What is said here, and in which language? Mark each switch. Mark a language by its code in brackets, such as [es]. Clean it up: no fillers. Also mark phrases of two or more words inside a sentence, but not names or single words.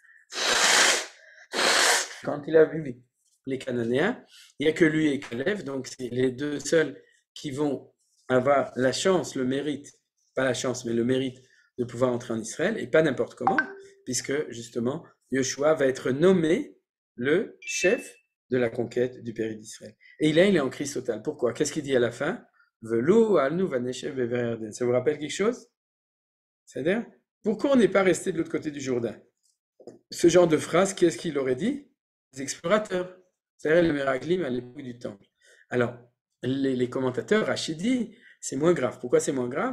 [fr] Quand il a vu les Cananéens, il n'y a que lui et Caleb, donc c'est les deux seuls qui vont avoir la chance, le mérite, pas la chance, mais le mérite de pouvoir entrer en Israël, et pas n'importe comment, puisque justement, Yoshua va être nommé le chef de la conquête du pays d'Israël. Et là, il est en crise totale. Pourquoi? Qu'est-ce qu'il dit à la fin? [he] ולו הואלנו ונשב בעבר הירדן. [fr] Ça vous rappelle quelque chose? C'est-à-dire, pourquoi on n'est pas resté de l'autre côté du Jourdain? Ce genre de phrase, qu'est-ce qu'il aurait dit? Les explorateurs, c'est-à-dire les Meraglim à l'époque du Temple. Alors, les commentateurs, Rachid dit, c'est moins grave. Pourquoi c'est moins grave?